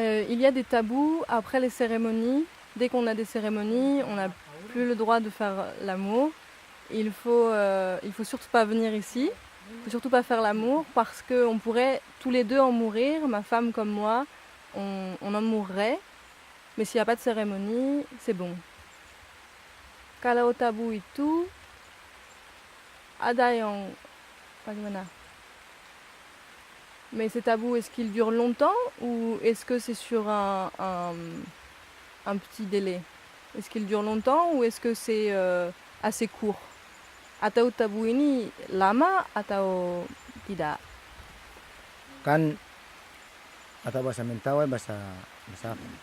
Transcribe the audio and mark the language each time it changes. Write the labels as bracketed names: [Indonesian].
[French] Il y a des tabous après les cérémonies. Dès qu'on a des cérémonies, on n'a plus le droit de faire l'amour. Il faut surtout pas venir ici. Il faut surtout pas faire l'amour parce qu'on pourrait tous les deux en mourir, ma femme comme moi, on en mourrait. Mais s'il n'y a pas de cérémonie, c'est bon. [Indonesian] Kalau tabu itu ada yang bagaimana? [French] Mais ces tabous, est-ce qu'ils durent longtemps ou est-ce que c'est sur un petit délai? Est-ce qu'ils durent longtemps ou est-ce que c'est assez court? [Indonesian] Atau tabu ini lama atau tidak? Kan atau bahasa Mentawai bahasa apa?